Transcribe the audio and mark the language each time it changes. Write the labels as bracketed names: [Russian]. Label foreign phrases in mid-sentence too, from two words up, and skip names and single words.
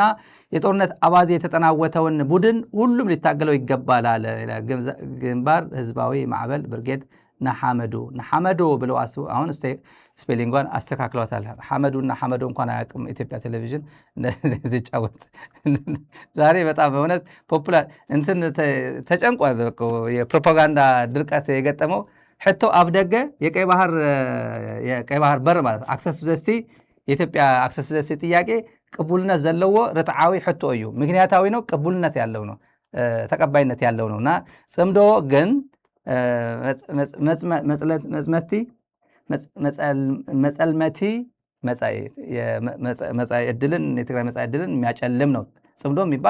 [Amharic] የጦርነት አባዜ የተጠናወተውን ቡድን ሁሉም ሊታገለው ይገባል አለ። ግንባር ህዝባዊ ማዕበል ብርጌድ ናሐመዶ ብለው አስቡ። አሁን ስፔሊንጓን አስተካክለዋታል። ሐመዱና ሐመዶ እንኳን አያውቅም ኢትዮጵያ ቴሌቪዥን ሲጫወት ዛሬ በጣም በእውነት ፖፑላር እንትን ተጨንቋል። የፕሮፓጋንዳ ድርቀት የገጠመው [Tigrinya] ሕቶ ኣብ ደገ [Amharic] የቀይ ባህር በር ማለት [English] access to the sea [Amharic] የኢትዮጵያ [English] access to the sea [Amharic] ጥያቄ [Tigrinya] ቅቡልነት ዘለዎ ርትዓዊ ሕቶ እዩ። [Amharic] ምክንያታዊ ነው፣ ቅቡልነት ያለው ነው፣ ተቀባይነት ያለው ነውና ጽምዶ ግን [Tigrinya] መጸልመቲ መጻኢ ዕድልን [Amharic] የትግራይ መጻኢ ዕድልን የሚያጨልም ነው። ጽምዶ የሚባል